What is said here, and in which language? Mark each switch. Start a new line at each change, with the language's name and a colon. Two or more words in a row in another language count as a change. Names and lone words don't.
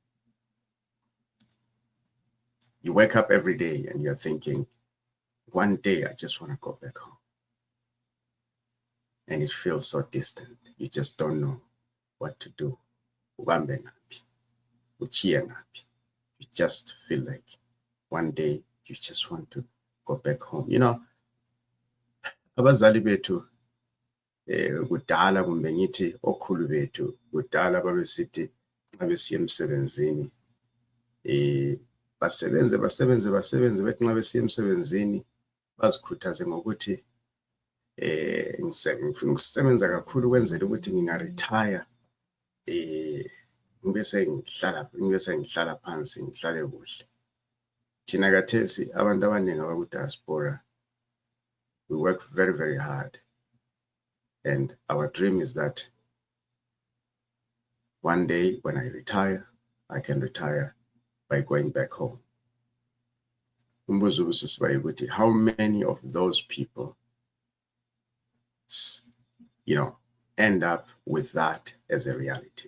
English: You wake up every day and you're thinking, one day I just want to go back home. And it feels so distant. You just don't know what to do. You just feel like one day you just want to go back home. You know,
North Ndebele: abazali bethu kudala kumbe ngithi okhulu bethu kudala babesithi xa besiya emsebenzini basebenze bethi nxa besiya emsebenzini bazikhuthaze ngokuthi ngifuna ukusebenza kakhulu ukwenzela ukuthi ngingaretire ngibese ngihlala phansi ngihlale kuhle. Thina kathesi abantu abaningi abaku-diaspora,
English: we work very, very hard. And our dream is that one day when I retire, I can retire by going back home. How many of those people, you know, end up with that as a reality?